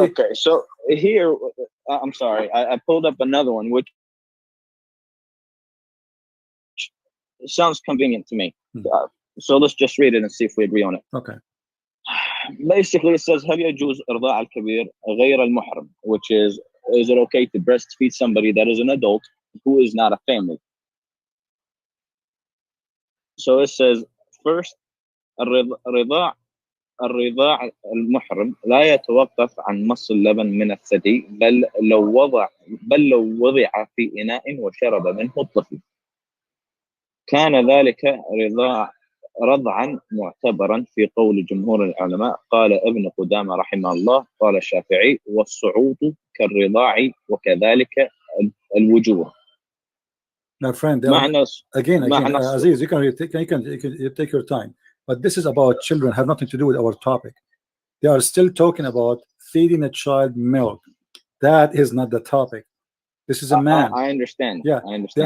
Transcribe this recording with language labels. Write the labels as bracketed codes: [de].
[en] Okay, so here, I'm sorry, I pulled up another one, which sounds convenient to me. So let's just read it and see if we agree on it. Okay. Basically, it says, [ar] هل يجوز إرضاع الكبير غير المحرم, [en] which is it okay to breastfeed somebody that is an adult who is not a family? So it says, first, [ar] الرضاع المحرم لا يتوقف عن مص اللبن من الثدي بل لو وضع في إناء وشرب منه الطفل كان ذلك رضعا معتبرا في قول جمهور العلماء. قال ابن قدامة رحمه الله قال الشافعي والصعود كالرضاع وكذلك الوجوه. [en] My friend, again, Aziz, you take your time, but this is about children, have nothing to do with our topic. They are still talking about feeding a child milk. That is not the topic. This is a man. I understand. Yeah, I understand.